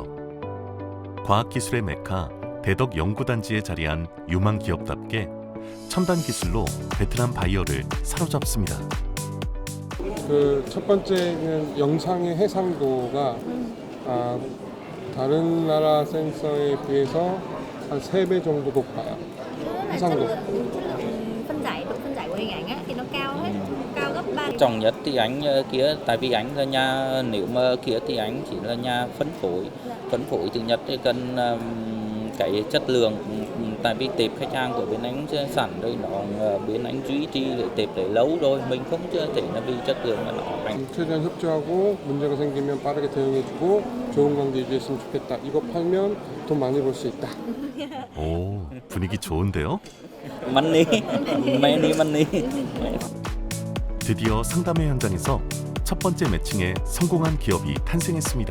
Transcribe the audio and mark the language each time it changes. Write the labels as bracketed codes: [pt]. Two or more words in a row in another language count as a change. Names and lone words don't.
[ko] 과학기술의 메카 대덕 연구단지에 자리한 유망 기업답게 첨단 기술로 베트남 바이어를 사로잡습니다. 그 첫 번째는 영상의 해상도가 다른 나라 센서에 비해서 한 3배 정도 높아요. 해상도. [vi] Phân giải của hình ảnh á, thì nó cao gấp 3. Trọng nhất thì ảnh kia, tại vì ảnh là nhà, nếu mà kia thì ảnh chỉ là nhà phân phối thứ nhất thì cần cái chất lượng, tại vì tệp khách hàng của bên anh sẵn rồi nó bên anh duy trì để tệp để lâu rồi, mình không thể là vì chất lượng mà nó ảnh. [ko] 최대한 협조하고 문제가 생기면 빠르게 대응해주고 좋은 관계 유지했으면 좋겠다. 이거 팔면 돈 많이 벌 수 있다. 오, 분위기 좋은데요? Money. 드디어 상담회 현장에서 첫 번째 매칭에 성공한 기업이 탄생했습니다.